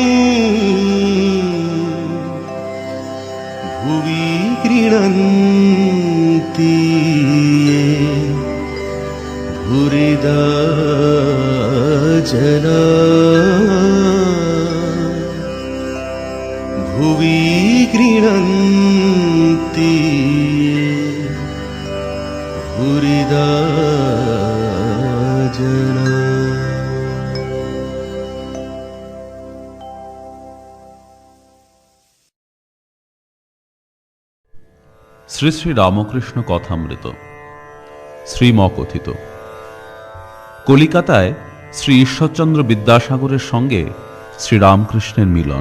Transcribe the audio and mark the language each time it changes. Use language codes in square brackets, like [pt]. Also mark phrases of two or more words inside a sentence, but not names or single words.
[sa] भुवि गृह्णन्ति ये भूरिदा जना भुवि गृह्णन्ति भूरिदा जना। [bn] শ্রী শ্রী রামকৃষ্ণ কথামৃত শ্রীম কথিত। কলিকাতায় শ্রী ঈশ্বরচন্দ্র বিদ্যাসাগরের সঙ্গে শ্রীরামকৃষ্ণের মিলন।